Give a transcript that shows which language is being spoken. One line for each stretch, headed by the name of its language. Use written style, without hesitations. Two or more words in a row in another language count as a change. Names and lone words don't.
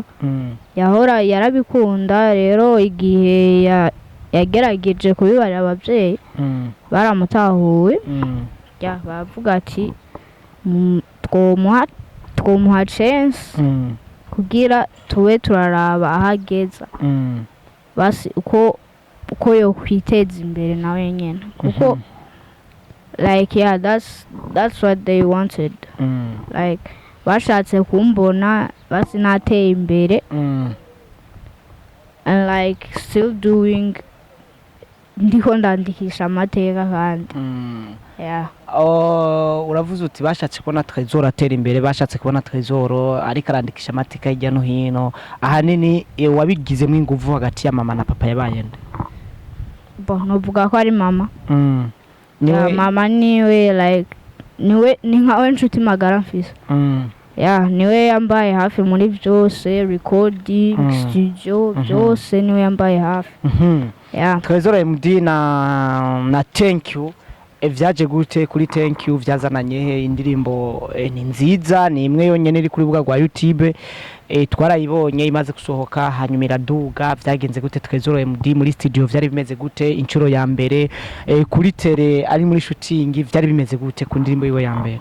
Rundi: Yahora yarabikunda, rero igihe yagerageje kubibarira abavyeyi baramutahuwe. Ya bavuga ati twomuha chance kugira tuwe turaraba ahageza basi uko yo kwiteza imbere nawe nyene kuko
English: like yeah that's what they wanted.
Rundi: Like bashatse kumbona basi nateye imbere
English: and like still doing
Rundi: ndiko ndandikisha amateka kandi. Yeah. Uravuze uti bashatse kubona Trésor atera imbere, bashatse kubona Trésor ariko arandikisha amateka hirya no hino. Ahanini wabigizemo inguvu hagati ya mama na papa yabaye nde? Bon novuga ko ari mama. Mama niwe like niwe ni nkawe nshuti magara mfise. niwe yambaye hafi muri byose,
English: recording studio
Rundi: byose niwe yambaye hafi. Trezor MD na Thank You vyaje gute kuri Thank You vyazananye he? Indirimbo ni nziza, ni imwe yonyene iri kuri buga rwa YouTube, twarayibonye imaze gusohoka hanyuma iraduga. Vyagenze gute Trezor MD muri studio, vyari bimeze gute incuro ya mbere? Kuri tele ari muri shooting vyari bimeze gute ku ndirimbo yiwe ya mbere?